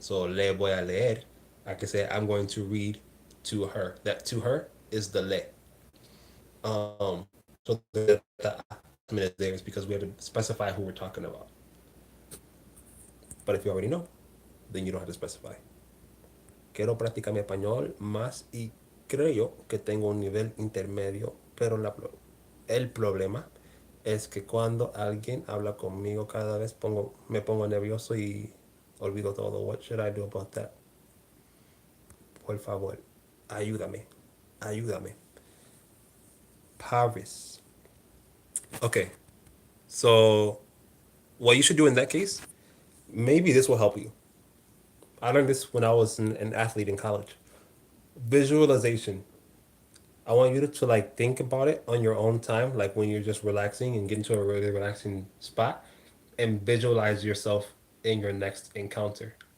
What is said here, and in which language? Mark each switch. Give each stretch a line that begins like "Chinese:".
English: So
Spanish: le voy a leer,
English: I can say I'm going to read to her. That to her is the le. So the Jasmine is there is because we have to specify who we're talking about. But if you already know, then you don't have to specify.
Spanish: Quiero practicar mi español más y creo que tengo un nivel intermedio, pero el problema es que cuando alguien habla conmigo cada vez me pongo nervioso y olvido todo.
English: What should I do about that?
Spanish: Por favor, ayúdame, ayúdame. Paris.
English: Okay, so what you should do in that case, maybe this will help you. I learned this when I was an athlete in college. Visualization. I want you to like think about it on your own time, like when you're just relaxing and get into a really relaxing spot, and visualize yourself in your next encounter.